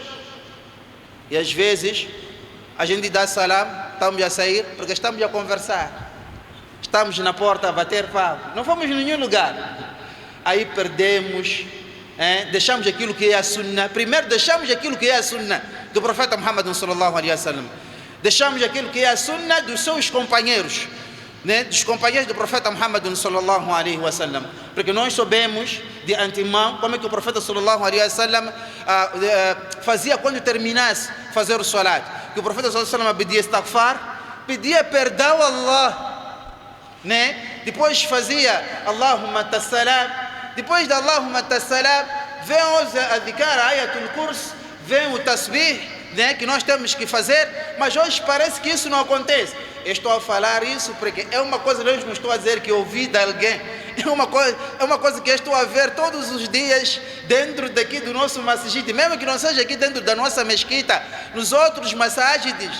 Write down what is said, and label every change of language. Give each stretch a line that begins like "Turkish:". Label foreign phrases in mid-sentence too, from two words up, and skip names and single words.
Portuguese: E às vezes a gente dá salam, estamos a sair porque estamos a conversar, estamos na porta a bater papo, não fomos em nenhum lugar. Aí perdemos, deixamos aquilo que é a sunnah. Primeiro deixamos aquilo que é a sunnah do profeta Muhammad
Arabic: sallallahu alaihi wasallam,
Portuguese: deixamos aquilo que é a sunnah dos seus companheiros, dos companheiros do profeta Muhammad
Arabic: sallallahu alaihi wasallam,
Portuguese: porque nós sabemos de antemão como é que o profeta
Arabic: sallallahu alaihi wasallam
Portuguese: fazia quando terminasse fazer o salat, que o profeta
Arabic: sallallahu alaihi wasallam
Portuguese: pedia istighfar, pedia perdão a Allah, depois fazia
Arabic: Allahumma tassalam,
Portuguese: depois de
Arabic: Allahumma tassalam
Portuguese: vem os adhikar,
Arabic: ayatul kursi,
Portuguese: vem o tasbih, que nós temos que fazer, mas hoje parece que isso não acontece. Eu estou a falar isso porque é uma coisa, eu não estou a dizer que eu ouvi de alguém, é uma coisa que eu estou a ver todos os dias dentro daqui do nosso masjid, mesmo que não seja aqui dentro da nossa mesquita, nos outros masjids.